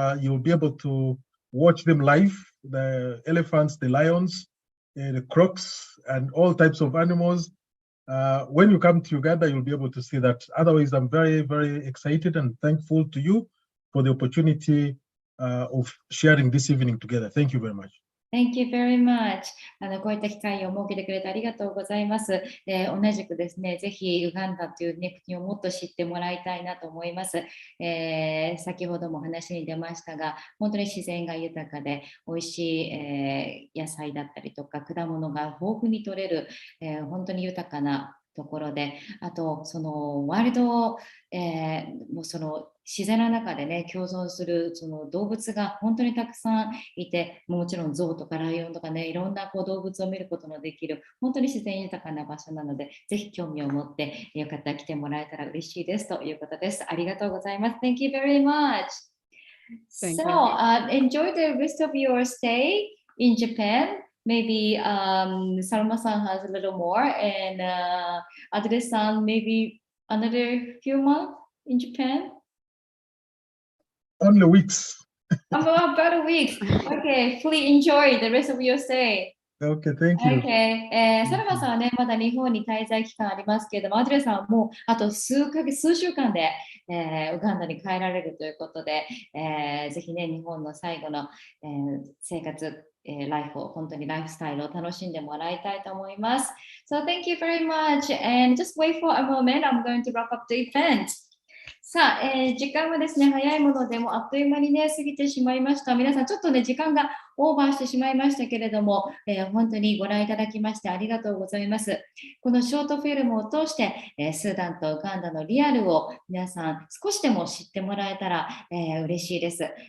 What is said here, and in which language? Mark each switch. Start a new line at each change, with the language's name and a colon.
English: You'll be able to watch them live: the elephants, the lions, the crocs, and all types of animals. When you come to Uganda, you'll be able to see that. Otherwise, I'm very, very excited and thankful to you for the opportunity of sharing this evening together. Thank you very much. Thank you very much.
Japanese: こういった機会を設けてくれてありがとうございます。同じくですね、ぜひウガンダという、ね、国をもっと知ってもらいたいなと思います。先ほども話に出ましたが、本当に自然が豊かで、美味しい、野菜だったりとか、果物が豊富に取れる、本当に豊かなところで、あとそのワイルド、もうその自然の中でね共存するその動物が本当にたくさんいて、もちろんゾウとかライオンとかね、いろんな動物を見ることのできる本当に自然豊かな場所なので、ぜひ興味を持ってよかったら来てもらえたら嬉しいですということです。ありがとうございます。
English: Thank you very much. So, enjoy the rest of your stay in Japan.Maybe Salma-san has a little more, and Adele-san maybe another few months in Japan? Only weeks. About a week. Okay, fully enjoy the rest of your stay. Okay, thank you. Okay.
Japanese: サラマさんはね、まだ日本に滞在期間ありますけれども、アドレさんはもうあと数週間で、ウガンダに帰られるということで、ぜひね、日本の最後の、生活、ライフを、本当にライフスタイルを楽しんでもらいたいと思います。
English: So thank you very much. And just wait for a moment. I'm going to wrap up the event.
Japanese: さあ、時間はですね、早いものでもあっという間にね、過ぎてしまいました。皆さん、ちょっとね、時間がオーバーしてしまいましたけれども、本当にご覧いただきましてありがとうございます。このショートフィルムを通して、スーダンとウガンダのリアルを皆さん少しでも知ってもらえたら、嬉しいです。